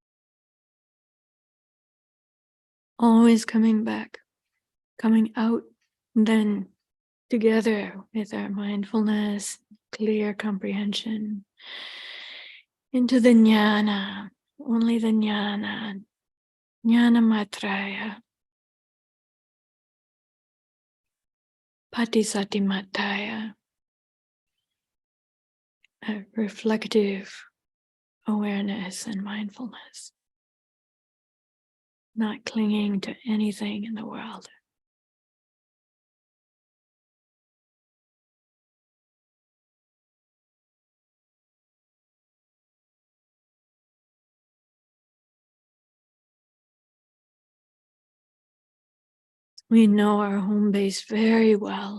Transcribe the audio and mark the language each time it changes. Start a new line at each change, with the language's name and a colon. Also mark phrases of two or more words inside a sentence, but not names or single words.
English: Always coming back, coming out, then together with our mindfulness, clear comprehension, into the jnana, only the jnana,
Pali: jnana matraya,
English: patisatimataya, a reflective awareness and mindfulness, not clinging to anything in the world. We know our home base very well.